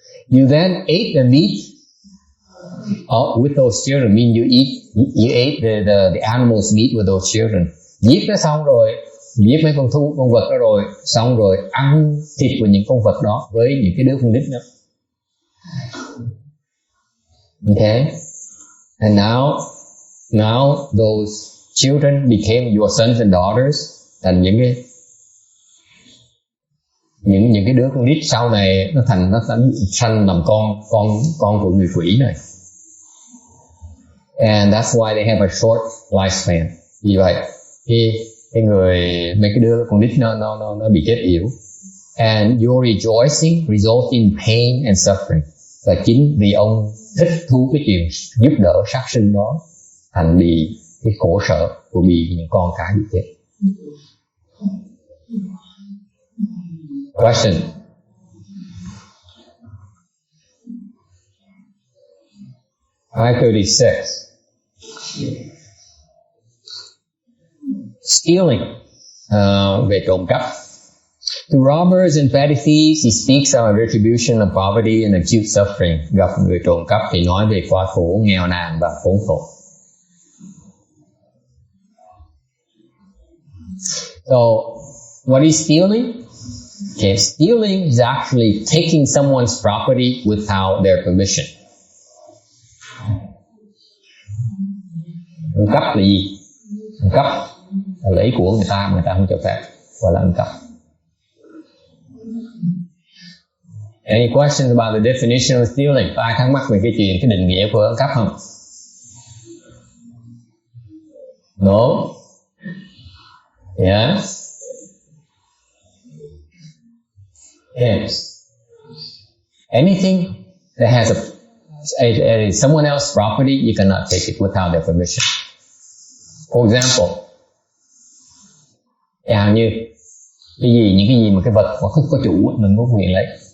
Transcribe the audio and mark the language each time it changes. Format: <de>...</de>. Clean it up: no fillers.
<en>You then ate the meat with those children. Mean you ate the animals' meat with those children.</en> <vi>Giết nó xong rồi, giết mấy con vật đó rồi, xong rồi ăn thịt của những con vật đó với những cái đứa con nít đó.</vi> <en>Okay, and now those children became your sons and daughters,</en> <vi>thành những cái đứa con nít sau này nó sanh làm con của người quỷ này.</vi> <en>And that's why they have a short lifespan.</en> <vi>Vì vậy cái người mấy cái đứa con nít nó bị chết yểu.</vi> <en>And your rejoicing results in pain and suffering.</en> <vi>Và chính vì ông thích thú cái chuyện giúp đỡ sát sinh đó, thành bị cái khổ sở của bị những con cái bị chết.</vi> <en>Question. Slide 36. Stealing,</en> <vi>về trộm cắp.</vi> <en>To robbers and petty thieves, he speaks of a retribution of poverty and acute suffering.</en> <vi>Gặp người trộm cắp thì nói về quá khổ, nghèo nàn và khốn khổ.</vi> <en>So, what is stealing? Okay, stealing is actually taking someone's property without their permission.</en> <vi>Ăn cắp là gì? Ăn cắp là lấy của người ta mà người ta không cho phép, gọi là ăn cắp.</vi> <en>Any questions about the definition of stealing?</en> <vi>Ai thắc mắc về cái định nghĩa của ăn cắp không?</vi> <en>No? Yes? Yes. Anything that has someone else's property, you cannot take it without their permission. For example,</en> <vi>chẳng như những cái gì mà cái vật mà không có chủ mình có quyền lấy.</vi>